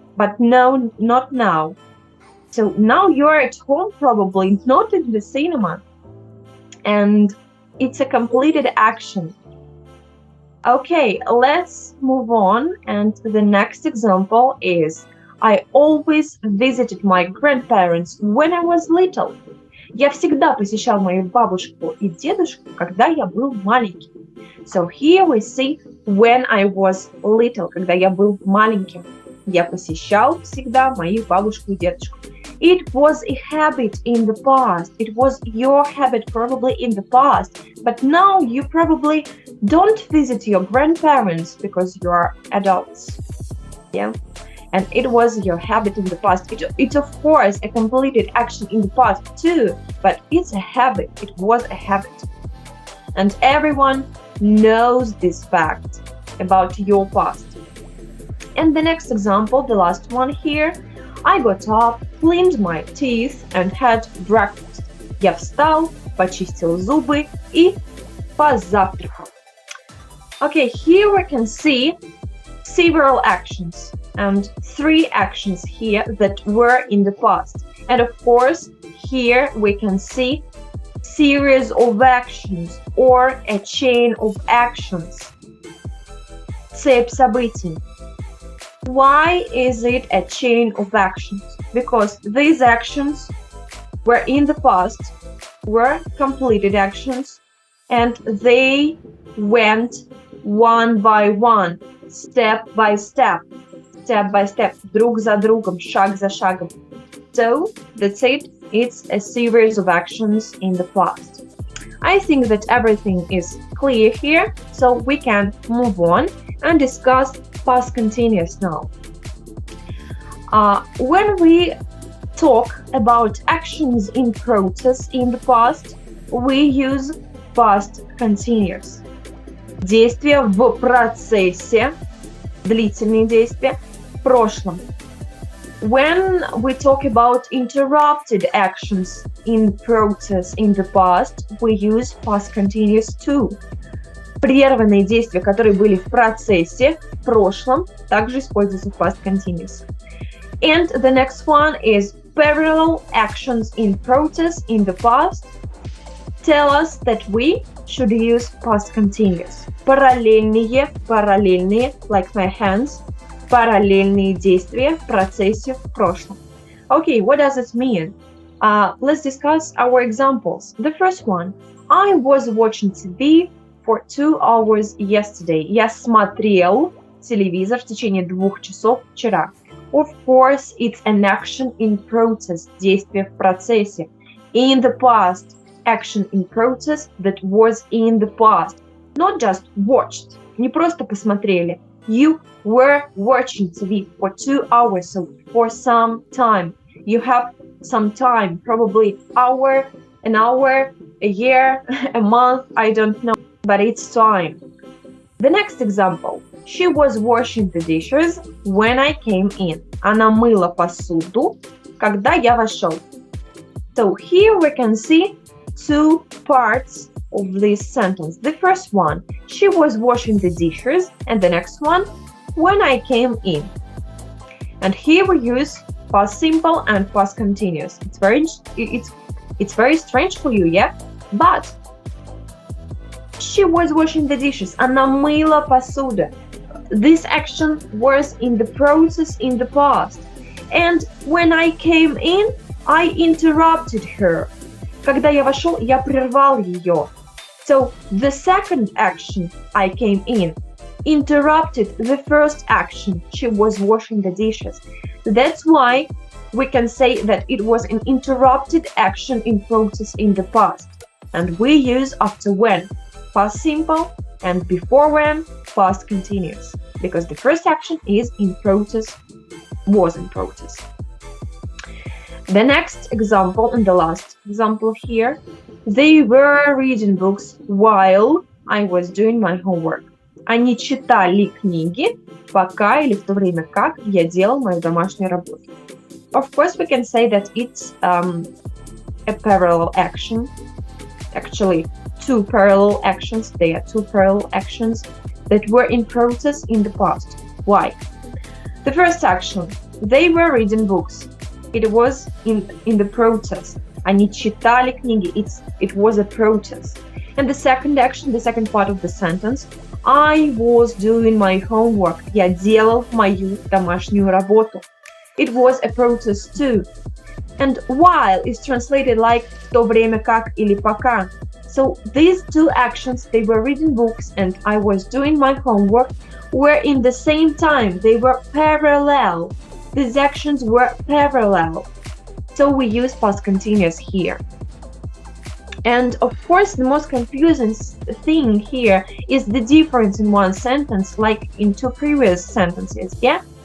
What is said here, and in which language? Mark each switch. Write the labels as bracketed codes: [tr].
[en] But no, not now. So now you're at home probably, not in the cinema. And it's a completed action. Okay, let's move on, and the next example is I always visited my grandparents when I was little. [ru] Я всегда посещал мою бабушку и дедушку, когда я был маленький. [en] So here we see when I was little, [ru] когда я был маленьким. Я посещал всегда мою бабушку и дедушку. [en] It was a habit in the past. It was your habit probably in the past. But now you probably don't visit your grandparents because you are adults. Yeah? And it was your habit in the past. It's of course a completed action in the past too, but it's a habit. It was a habit. And everyone knows this fact about your past. And the next example, the last one here, I got up, cleaned my teeth and had breakfast. [ru] Я встал, почистил зубы и позавтракал. [en] Okay, here we can see several actions and 3 actions here that were in the past. And of course, here we can see series of actions or a chain of actions. [ru] Цепь событий. [en] Why is it a chain of actions? Because these actions were in the past, were completed actions, and they went one by one, step by step, [ru] друг за другом, шаг за шагом. [en] So, that's it. It's a series of actions in the past. I think that everything is clear here, so we can move on and discuss past continuous now. When we talk about actions in process in the past, we use past continuous. [ru] Действия в процессе, длительные действия в прошлом. [en] When we talk about interrupted actions in process in the past, we use past continuous too. [ru] Прерванные действия, которые были в процессе, в прошлом, также используются в past continuous. [en] And the next one is parallel actions in process in the past tell us that we should use past continuous. [ru] Параллельные, [en] like my hands, [ru] параллельные действия в процессе в прошлом. [en] Okay, what does it mean? Let's discuss our examples. The first one. I was watching TV for 2 hours yesterday. [ru] Я смотрел телевизор в течение 2 часов вчера. [en] Of course, it's an action in process. [ru] Действие в процессе. [en] In the past. Action in process that was in the past. Not just watched. [ru] Не просто посмотрели. [en] You were watching TV for 2 hours, so for some time. You have some time, probably an hour, a year, a month, I don't know, but it's time. The next example. She was washing the dishes when I came in. [ru] Она мыла посуду, когда я вошел. [en] So here we can see 2 parts of this sentence. The first one, she was washing the dishes, and the next one, when I came in. And here we use past simple and past continuous. It's very strange for you, yeah? But she was washing the dishes. [ru] Она мыла посуду. [en] This action was in the process in the past. And when I came in, I interrupted her. [ru] Когда я вошел, я прервал ее. [en] So the second action, I came in, interrupted the first action. She was washing the dishes. That's why we can say that it was an interrupted action in process in the past. And we use after when, past simple, and before when, past continuous. Because the first action is in process, was in process. The next example and the last example here, they were reading books while I was doing my homework. [ru] Они читали книги, пока или в то время как я делал мою домашнюю работу. [en] Of course, we can say that it's a parallel action. Actually, 2 parallel actions. They are 2 parallel actions that were in process in the past. Why? The first action, they were reading books. It was in the process. [ru] Они читали книги. [en] It was a process. And the second action, the second part of the sentence, I was doing my homework. [ru] Я делал мою домашнюю работу. [en] It was a process too. And while is translated like [ru] в то время как или пока. [en] So these 2 actions, they were reading books and I was doing my homework, were in the same time. They were parallel. These actions were parallel. So we use past continuous here. And of course, the most confusing thing here is the difference in one sentence, like in 2 previous sentences, yeah?